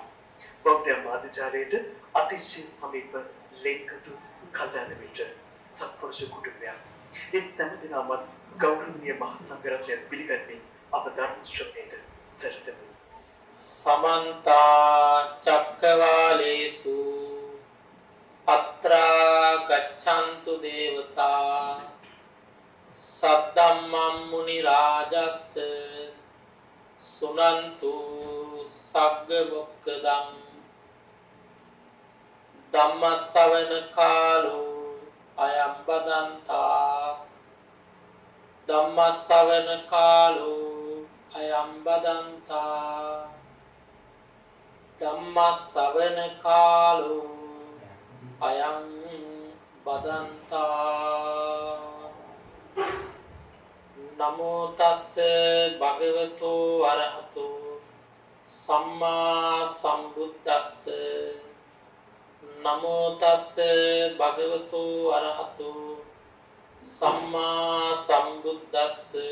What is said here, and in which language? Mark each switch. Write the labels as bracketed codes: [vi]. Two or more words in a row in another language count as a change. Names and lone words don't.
[si] බෞද්ධ මාධ්‍යාලයට අතිශය සමීප ලෙන්ගතු කල්යාණ මිත්‍ර සත්පුරුෂ කුටුම්බයක්. ඒ සැමදෙනාමත් ගෞරවනීය මහ සංඝරත්නය පිළිගන්නේ අප ධර්ම ශ්‍රවණයට සැරසෙමු. [pi] समन्ता चक्रवालेषु अत्रा गच्छन्तु देवता सद्धम्मं मुनि राजस्य सुनन्तु सग्ग मोक्खदं धम्म ශ්‍රවණ කාලෝ අයං බදන්තා ධම්ම ශ්‍රවණ කාලෝ අයං බදන්තා ධම්ම ශ්‍රවණ කාලෝ අයං බදන්තා නමෝ තස්ස භගවතු අරහතු සම්මා සම්බුද්දස්ස නමෝ තස්ස භගවතු අරහතු සම්මා සම්බුද්දස්ස